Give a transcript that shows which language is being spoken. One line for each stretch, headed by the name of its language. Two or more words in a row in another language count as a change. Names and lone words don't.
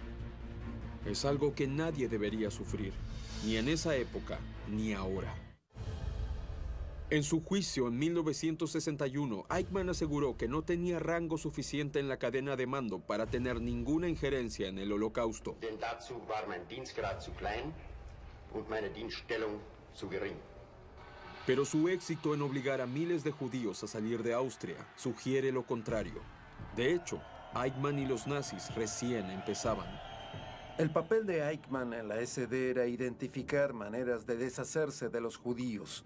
Spanish: Es algo que nadie debería sufrir, ni en esa época, ni ahora. En su juicio en 1961, Eichmann aseguró que no tenía rango suficiente en la cadena de mando para tener ninguna injerencia en el Holocausto.
German: Denn dazu war mein Dienstgrad zu klein und meine Dienststellung zu gering.
Spanish: Pero su éxito en obligar a miles de judíos a salir de Austria sugiere lo contrario. De hecho, Eichmann y los nazis recién empezaban. El papel de Eichmann en la SD era identificar maneras de deshacerse de los judíos.